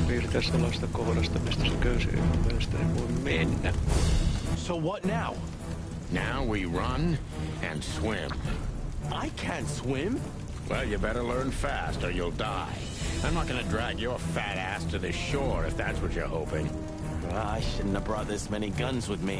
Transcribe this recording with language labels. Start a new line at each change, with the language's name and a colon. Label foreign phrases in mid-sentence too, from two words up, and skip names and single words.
Finnish: pitäisi olla sitä kohdasta, mistä se köysi ei mun mielestäni voi mennä.
English: So what now? Now we run and swim. I can't swim. Well, you better learn fast or you'll die. I'm not gonna drag your fat ass to the shore if that's what you're hoping. I shouldn't have brought this many guns with me.